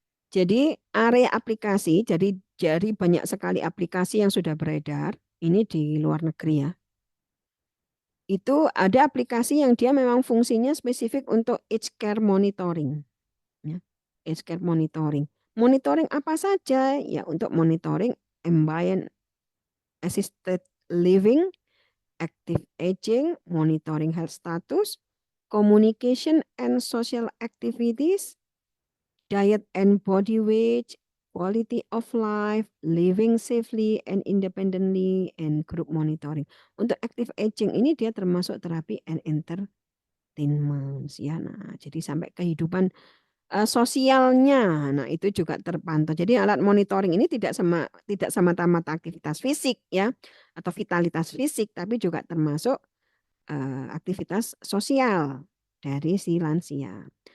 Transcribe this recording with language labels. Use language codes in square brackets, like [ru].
[id] Jadi area aplikasi, jadi banyak sekali aplikasi yang sudah beredar, ini di luar negeri ya. Itu ada aplikasi yang dia memang fungsinya spesifik untuk aged care monitoring. Ya. Aged care monitoring. Monitoring apa saja? Ya untuk [en] monitoring ambient assisted living, active aging, monitoring health status, communication and social activities, diet and body weight, quality of life, living safely and independently, and group monitoring. [id] Untuk active aging ini dia termasuk terapi [en] and entertainment [id] ya. Nah, jadi sampai kehidupan sosialnya, nah itu juga terpantau. Jadi alat monitoring ini tidak semata-mata aktivitas fisik ya atau vitalitas fisik, tapi juga termasuk aktivitas sosial dari si lansia.